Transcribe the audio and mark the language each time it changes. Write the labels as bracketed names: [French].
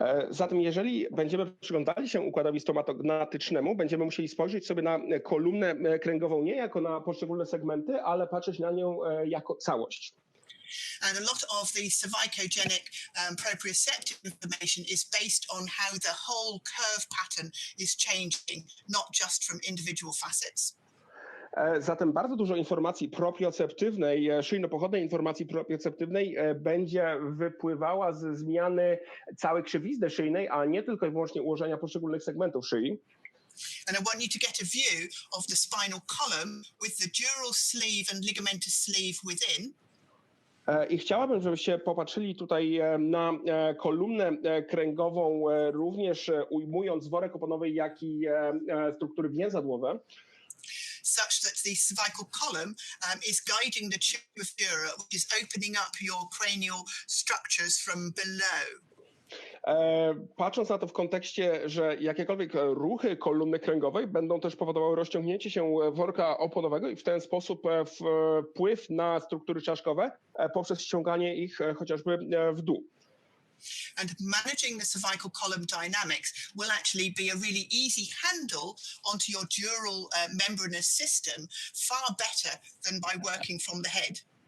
[Polish] Zatem jeżeli będziemy przyglądali się układowi stomatognatycznemu, będziemy musieli spojrzeć sobie na kolumnę kręgową nie jako na poszczególne segmenty, ale patrzeć na nią jako całość. [English] And a lot of the cervicogenic proprioceptive information is based on how the whole curve pattern is changing, not just from individual facets. [Polish] Zatem bardzo dużo informacji proprioceptywnej, szyjno-pochodnej informacji proprioceptywnej będzie wypływała ze zmiany całej krzywizny szyjnej, a nie tylko i wyłącznie ułożenia poszczególnych segmentów szyi. [English] And I want you to get a view of the spinal column with the dural sleeve and ligamentous sleeve within. [Polish] I chciałabym, żebyście popatrzyli tutaj na kolumnę kręgową, również ujmując worek oponowy, jak i struktury więzadłowe. [English] Such that the cervical column is guiding the tube of dura, which is opening up your cranial structures from below. [Polish] Patrząc na to w kontekście, że jakiekolwiek ruchy kolumny kręgowej będą też powodowały rozciągnięcie się worka oponowego i w ten sposób wpływ na struktury czaszkowe poprzez ściąganie ich chociażby w dół. [English] And managing the cervical column dynamics will actually be a really easy handle onto your dural membranous system, far better than by working from the head.